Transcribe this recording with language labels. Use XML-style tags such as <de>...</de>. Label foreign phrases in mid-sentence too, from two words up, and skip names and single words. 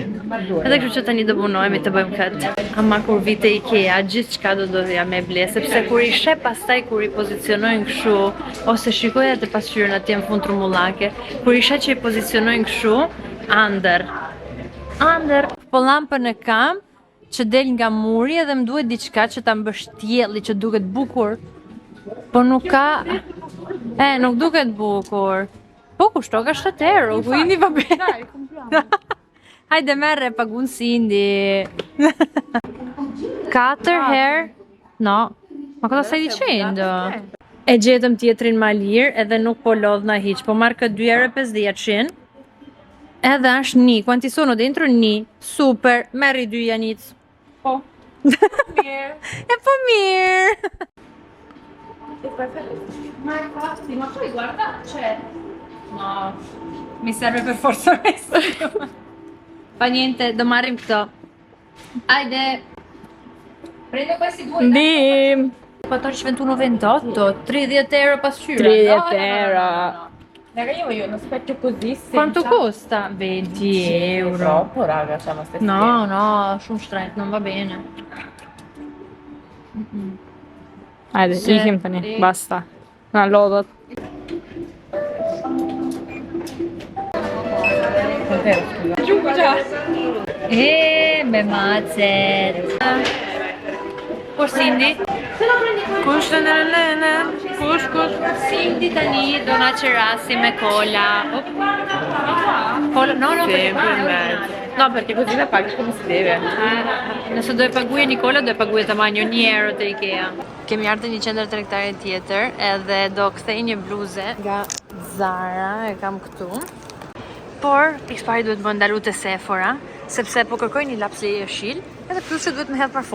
<sq>Edhe kështu që tani do punohemi të bëjmë këtë. Ama kur vi te IKEA, gjithçka do doja me ble, sepse kur i sheh pastaj kur i pozicionojnë kështu, ose shikoja te pasqyrën atje në fund trumullake, kur i sheh që i pozicionojnë kështu, ëndër. Po llampën e kam që del nga muri edhe më duhet diçka që ta mbështjelli që duket bukur. Po nuk ka. Nuk duket bukur. Po kushto ka 7 euro, ku jeni vabbè.</sq> <it>Dai, compriamo.</it> <sq>Hajde merre pagun Cindy. 4 herë?</sq> <it>No, ma cosa stai dicendo?</it> <sq>E gjetëm tjetrin ma lirë edhe nuk po lodhna hiq, po marrë këtë 2,50 €. Edhe është 1,</sq> <it>quanti sono dentro 1?</it> <sq>Super, merri 2 Janic. Po. Mirë. E po mirë.</sq> <it>Ma infatti, ma poi guarda, cioè... No, mi serve per forza questo. Fa niente,</it> <sq>do marrim këto. Hajde.</sq> <it>Prendo questi due.</it> <sq>Ndim. 14,21,28, 30 euro pasciura. 30 euro.</sq> <it>Raga, io voglio uno specchio così senza... Quanto costa? 20 euro. Troppo, raga, c'è ma stai No, no,</it> <sq>shumë shtrenjt,</sq> <it>non va bene.</it> <sq>Hajde, ikim tani, basta. Na lodhët. Me macet. Po Cindy? Kush të në? Kush? Cindy tani do na qerasi me cola.</sq> <it>Cola? No, No, perché così la paghi come si deve.</it> <sq>Nëse do e paguje Nikola, do e paguje të manjo 1 euro të Ikea. Kemi ardhur në një qendër tregtare tjetër edhe do kthej një bluze nga Zara, e kam këtu. Por, pikë pari duhet më ndalu te Sephora, sepse po kërkoj një laps leje jeshil, edhe plus që duhet më hedh parfum.</sq>